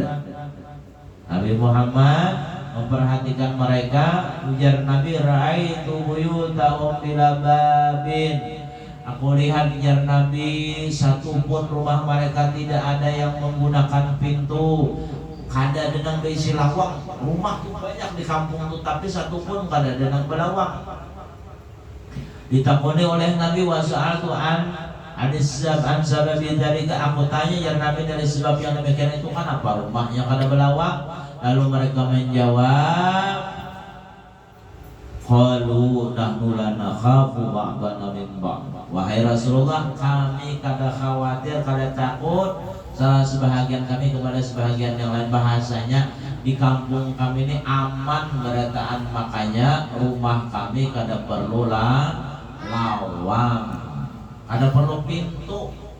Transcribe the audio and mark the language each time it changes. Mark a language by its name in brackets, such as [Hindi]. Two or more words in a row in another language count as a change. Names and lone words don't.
[Indonesian] Nabi Muhammad memperhatikan mereka. [Banjar] Ujar Nabi, [Arabic] رأيت بيوتهم بلا باب. [Indonesian] Aku lihat ujar Nabi, satupun rumah mereka tidak ada yang menggunakan pintu. [Banjar] Kada denang berisi lawang. Rumah tuh banyak di kampung tuh, tapi satupun kada denang belawang. Ditakoni oleh Nabi [Arabic] وسألت عن سبب ذلك. [Banjar] Aku tanya ya Nabi dari sebab yang demikian itu kan apa rumahnya kada belawang. [Indonesian] Lalu mereka menjawab, [Arabic] قالوا نحن لا نخاف بعضنا من بعض. [Banjar] Wahai Rasulullah, kami kada khawatir, kada takut salah sebahagian kami kepada sebahagian yang lain. Bahasanya di kampung kami ini aman berataan, makanya rumah kami kada perlu lawang, kada perlu pintu.